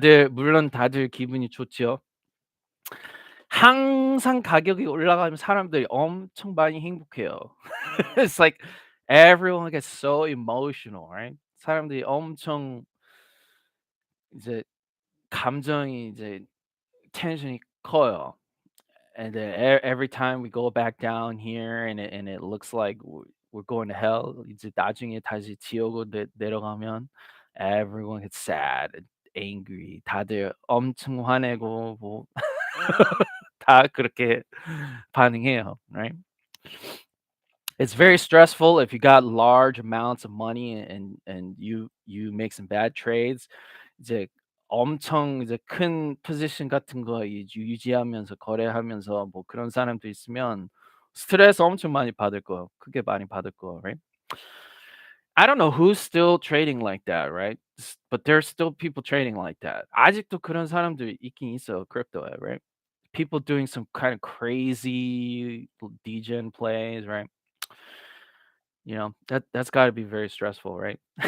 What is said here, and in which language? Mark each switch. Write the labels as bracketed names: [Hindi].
[Korean] 물론 다들 기분이 좋죠. 항상 가격이 올라가면 사람들이 엄청 많이 행복해요. [English] It's like everyone gets so emotional, right? [Korean] 사람들이 엄청 이제 감정이 이제 텐션이 커요. [English] And then every time we go back down here and it looks like we're going to hell, [Korean] 이제 나중에 다시 지옥으로 내려가면 [English] everyone gets sad, and angry. [Korean] 다들 엄청 화내고 뭐 다 그렇게 반응해요, right? [English] It's very stressful if you got large amounts of money and you make some bad trades. [Korean] 이제 엄청 이제 큰 포지션 같은 거 유지하면서 거래하면서 뭐 그런 사람도 있으면 스트레스 엄청 많이 받을 거예요. 크게 많이 받을 거예요, right? [English] I don't know who's still trading like that, right? But there's still people trading like that. [Korean] 아직도 그런 사람들 있긴 있어요, 크립토에, right? [English] People doing some kind of crazy degen plays, right? You know, that's gotta be very stressful, right?